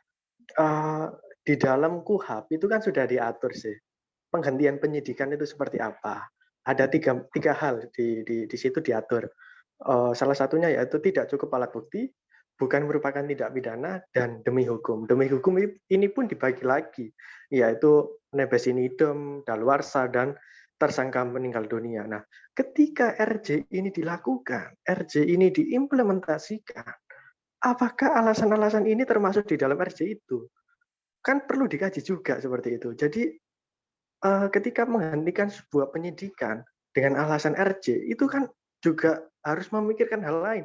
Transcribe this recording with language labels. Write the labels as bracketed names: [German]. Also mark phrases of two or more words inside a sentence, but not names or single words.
[Indonesian] Di dalam KUHP itu kan sudah diatur sih. Penghentian penyidikan itu seperti apa. Ada tiga hal di situ diatur. Salah satunya yaitu tidak cukup alat bukti, bukan merupakan tindak pidana, dan demi hukum. Demi hukum ini pun dibagi lagi, yaitu [Latin] nebis in idem, [Indonesian] daluarsa, dan tersangka meninggal dunia. Nah, ketika RJ ini dilakukan, RJ ini diimplementasikan, apakah alasan-alasan ini termasuk di dalam RJ itu? Kan perlu dikaji juga seperti itu. Jadi ketika menghentikan sebuah penyidikan dengan alasan RJ, itu kan juga harus memikirkan hal lain.